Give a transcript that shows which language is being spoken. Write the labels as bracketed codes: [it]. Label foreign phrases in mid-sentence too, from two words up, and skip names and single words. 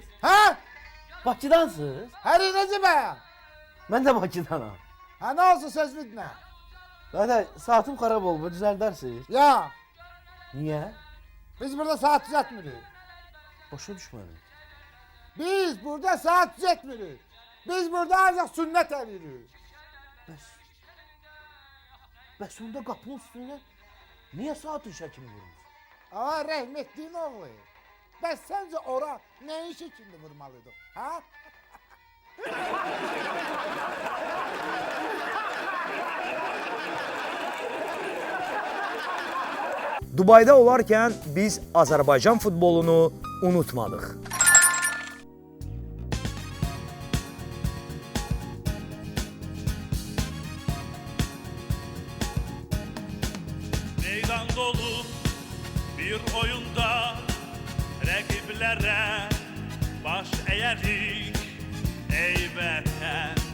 [az] Ha? Bakıdansınız? Her nece be? [tr] Ben de Bakıdanam. Ha ne olsun söz bitme. [az] Zaten saatim xarab olub, düzəldərsiniz. Ya Niyə? [tr] biz burada saat düzeltmiyoruz. [az] Başa düşmədim. [tr] Biz burada saat düzeltmiyoruz. Biz burada ancak sünnet ediyoruz. [az] Bəs onda qapının üstündə niyə saatin şəklini vurmuş? [tr] Ama rahmetliğin oğlu. Ben sence ora neyin şeklinde vurmalıydım? Ha? [az] Dubayda olarkən biz Azərbaycan futbolunu unutmadıq. [tr] Meydan dolu bir oyunda rakiplere baş eğerik ey vətən.